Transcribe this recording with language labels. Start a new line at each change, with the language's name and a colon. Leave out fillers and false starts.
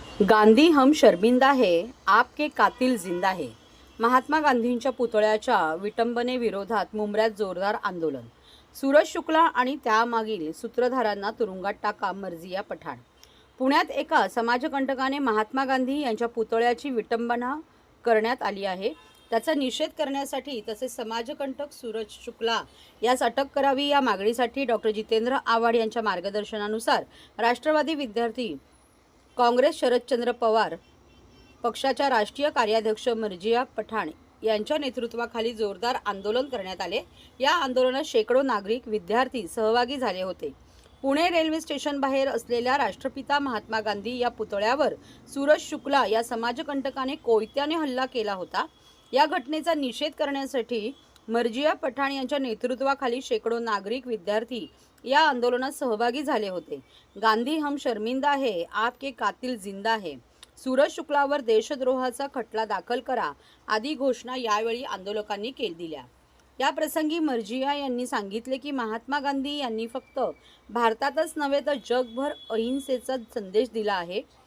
Hindi: गांधी हम शर्मिंदा है, आपके कातिल जिंदा है.
Marathi: महात्मा गांधींच्या पुतळ्याच्या विटंबनेविरोधात मुंबऱ्यात जोरदार आंदोलन. सूरज शुक्ला आणि त्यामागील सूत्रधारांना तुरुंगात टाका, मर्जिया पठाण. पुण्यात एका समाजकंटकाने महात्मा गांधी यांच्या पुतळ्याची विटंबना करण्यात आली आहे. त्याचा निषेध करण्यासाठी तसेच समाजकंटक सूरज शुक्ला यास अटक करावी या मागणीसाठी डॉक्टर जितेंद्र आव्हाड यांच्या मार्गदर्शनानुसार राष्ट्रवादी विद्यार्थी काँग्रेस शरदचंद्र पवार पक्षाच्या राष्ट्रीय कार्याध्यक्ष मर्जिया पठाण यांच्या नेतृत्वाखाली जोरदार आंदोलन करण्यात आले. या आंदोलनात शेकडो नागरिक, विद्यार्थी सहभागी झाले होते. पुणे रेल्वे स्टेशन बाहेर असलेल्या राष्ट्रपिता महात्मा गांधी या पुतळ्यावर सूरज शुक्ला या समाजकंटकाने कोयत्याने हल्ला केला होता. या घटनेचा निषेध करण्यासाठी मर्जिया पठाण यांच्या नेतृत्वाखाली शेकडो नागरिक, विद्यार्थी या आंदोलनात सहभागी झाले होते.
Hindi: गांधी हम शर्मिंदा है, आपके कातिल जिंदा है.
Marathi: सूरज शुक्लावर देशद्रोहाचा खटला दाखल करा आदी घोषणा यावेळी आंदोलकांनी दिल्या. या प्रसंगी मर्जिया यांनी सांगितले की महात्मा गांधी यांनी फक्त भारतातच नव्हे तर जगभर अहिंसेचा संदेश दिला आहे.